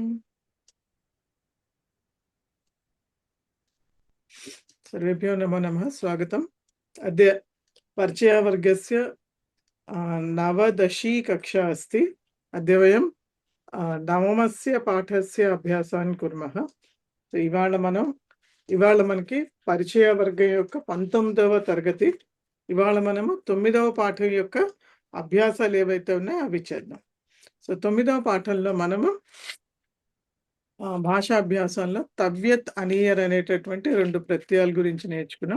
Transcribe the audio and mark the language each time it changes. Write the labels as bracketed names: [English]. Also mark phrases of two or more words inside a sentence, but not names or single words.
[Sanskrit] सर्वेभ्यो नमो नमः। स्वागतम्। अद्य परिचयवर्गस्य नवदशी कक्षा अस्ति। अद्य वयं नवमस्य पाठस्य अभ्यासान् कुर्मः। [Telugu] ఇవాళ మనకి పరిచయ వర్గం యొక్క 19వ తరగతి. ఇవాళ మనము 9వ పాఠం యొక్క అభ్యాసాలు ఏవైతే ఉన్నాయో అవి చేద్దాం. సో 9వ పాఠంలో మనము భాషా అభ్యాసంలో తవ్యత్ అనియర్ అనేటటువంటి 2 ప్రత్యయాల గురించి నేర్చుకున్నాం.